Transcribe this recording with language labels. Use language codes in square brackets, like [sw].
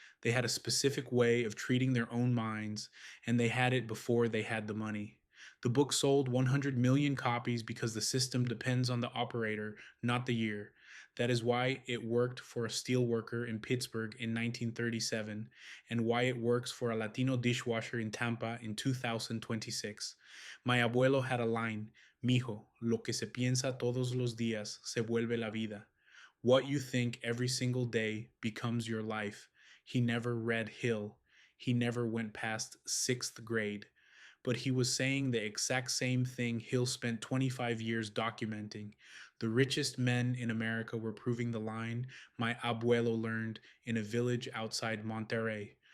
[en] They had a specific way of treating their own minds, and they had it before they had the money. The book sold 100 million copies because the system depends on the operator, not the year. That is why it worked for a steel worker in Pittsburgh in 1937, and why it works for a Latino dishwasher in Tampa in 2026. My abuelo had a line: [es] Mijo, lo que se piensa todos los días se vuelve la vida. [en] What you think every single day becomes your life. He never read Hill. He never went past sixth grade. But he was saying the exact same thing Hill spent 25 years documenting. The richest men in America were proving the line my abuelo learned in a village outside Monterrey.